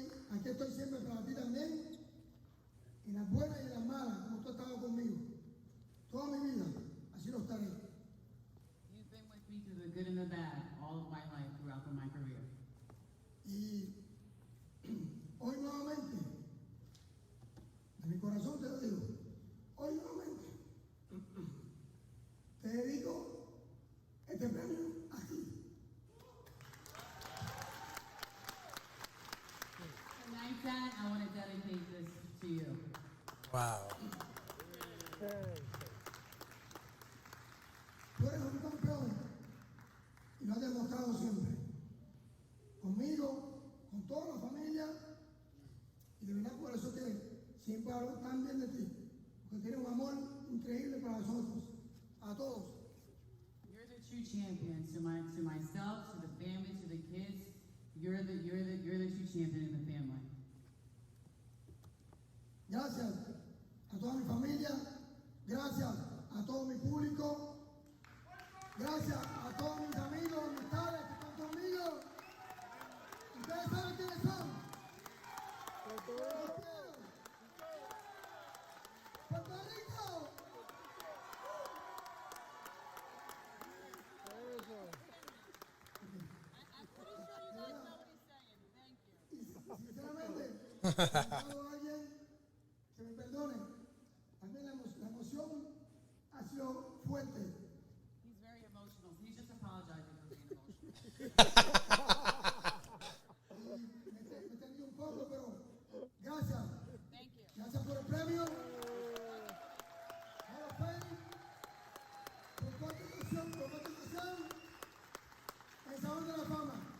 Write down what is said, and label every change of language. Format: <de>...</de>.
<es>Aquí estoy siempre para ti también, en las buenas y en las malas, como tú has estado conmigo. Toda mi vida, así lo estaré.</es> <en>me through the good and the bad all of my life throughout my career.</en> <es>Y hoy nuevamente, de mi corazón te lo digo, hoy nuevamente te dedico este premio a ti.</es> <en>Tonight, Dad, I want to dedicate this to you. Wow.</en> <es>Tú eres un campeón y lo has demostrado siempre. Conmigo, con toda la familia, y de verdad por eso que siempre hablo tan bien de ti, porque tienes un amor increíble para nosotros, a todos.</es> <en>You're the true champion to myself, to the family, to the kids. You're the true champion in the family.</en> <es>Gracias a toda mi familia, gracias a todo mi público, gracias a todos mis amigos, amistades que están conmigo. Ustedes saben quiénes son. Los quiero. Puerto Rico. Sinceramente, a alguien que me perdone. También la emoción ha sido fuerte.</es> <en>He's very emotional. He's just apologizing for being emotional.</en> <es>Me entendí un poco, pero gracias.</es> <en>Thank you.</en> <es>Gracias por el premio.</es> <en>Hall of Fame.</en> <es>Por continuación, el Salón de la Fama.</es>